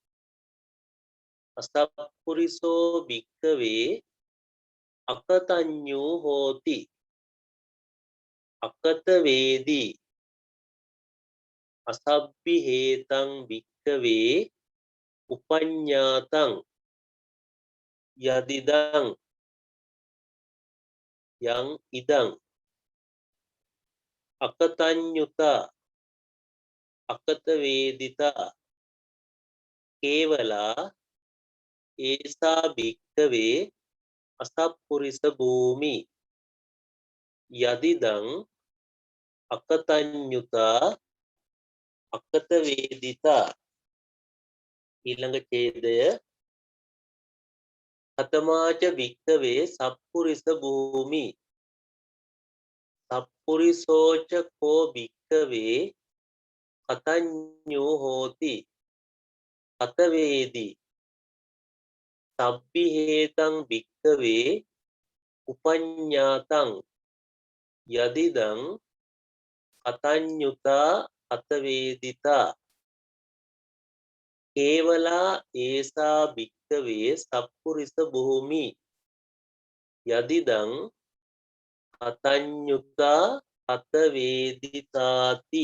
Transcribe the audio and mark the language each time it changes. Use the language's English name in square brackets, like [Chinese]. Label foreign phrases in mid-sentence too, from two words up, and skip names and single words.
[Pali] අසප්පුරිසෝ භික්ඛවේ අකතඤ්ඤෝ හෝති අකත වේදී අසබ්බි හේතං භික්ඛවේ උපඤ්ඤාතං යදිදං යං ඉදං අකතඤ්ඤුතා අකත වේදිතා කේවලා ඒසා භික්ඛවේ අසප්පුරිස භූමි යදිදං අකතඤ්ඤුතා අකත වේදිතා. [Sinhala] ඊළඟ ඡේදය [Pali] කතමාච භික්ඛවේ සප්පුරිස භූමි සප්පුරිසෝච කෝ භික්ඛවේ කතඤ්ඤෝ හෝති කත වේදී සබ්බි හේතං භික්ඛවේ උපඤ්ඤාතං යදිදං කතඤ්ඤුතා කත වේදිතා කේවලා ඒසා භික්ඛවේ සප්පුරිස භූමි යදිදං කතඤ්ඤුතා කත වේදිතාති.